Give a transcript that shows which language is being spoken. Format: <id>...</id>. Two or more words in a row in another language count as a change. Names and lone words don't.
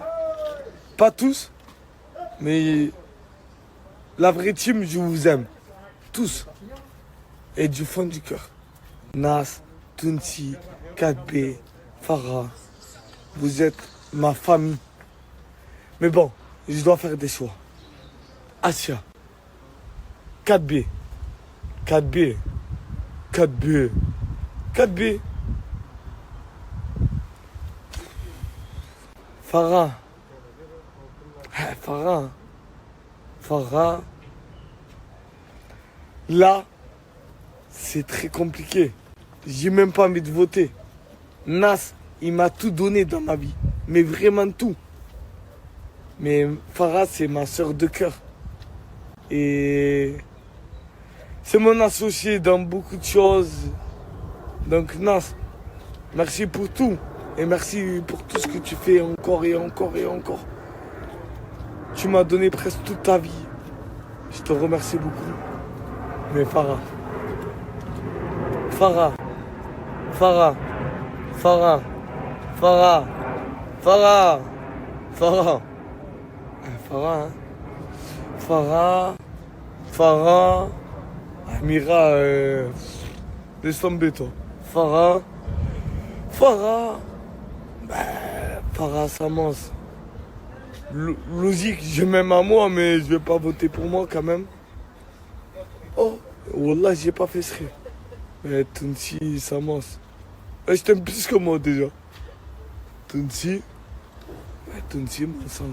<fr>Pas tous, mais la vraie team, je vous aime. Tous. Et du fond du cœur. Nas, Tounsi, 4B, Farah. Vous êtes ma famille. Mais bon, je dois faire des choix. Asia. 4B. 4B. 4B. 4B. Farah. Farah. Farah. Là, c'est très compliqué. J'ai même pas envie de voter. Nas, il m'a tout donné dans ma vie. Mais vraiment tout. Mais Farah, c'est ma soeur de cœur. Et c'est mon associé dans beaucoup de choses. Donc Nas, merci pour tout. Et merci pour tout ce que tu fais encore et encore et encore. Tu m'as donné presque toute ta vie. Je te remercie beaucoup. Mais Farah. Farah. Farah. Farah. Farah. Farah. Farah. Farah, hein. Farah. Farah. Amira, laisse tomber toi. Farah. Farah. Farah Samos. Logique, je m'aime à moi, mais je vais pas voter pour moi quand même. Oh, Wallah, j'ai pas fait ce rire. Mais Tounsi Samos. Je t'aime plus que moi déjà. Tounsi. Tounsi, mon sang.</fr>